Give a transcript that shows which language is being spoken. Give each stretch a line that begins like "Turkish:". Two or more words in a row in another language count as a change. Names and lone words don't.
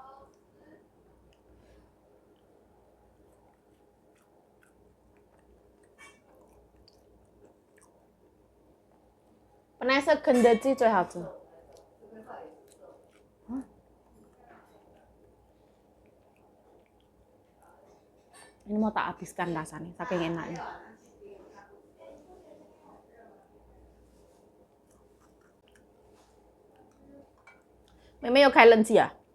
Chinese: 本来是肯德基最好吃。
Indonesian: Ini mau tak habiskan rasanya, saking enaknya.
Chinese: 妹妹有开冷气啊？